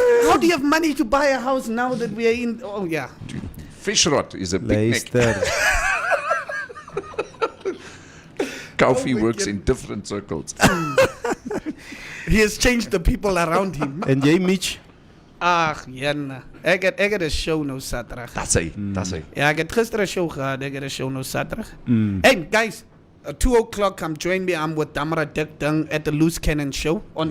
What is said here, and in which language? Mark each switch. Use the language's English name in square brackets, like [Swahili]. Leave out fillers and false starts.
[English] How do you have money to buy a house now that we are in? Oh yeah. Fishrot is a big neck. [Afrikaans] Luister. [English] Kofi works in different circles. He has changed the people around him. [Afrikaans] En jy Mitch? Ag, Janna. Ek het 'n show nou Saterdag. [English] That's it. [Afrikaans] Ja, ek het gister 'n show gehad. Ek het 'n show nou Saterdag. [English] Hey guys, 2:00 come join me. I'm with Damara Dikding at the Loose Cannon show on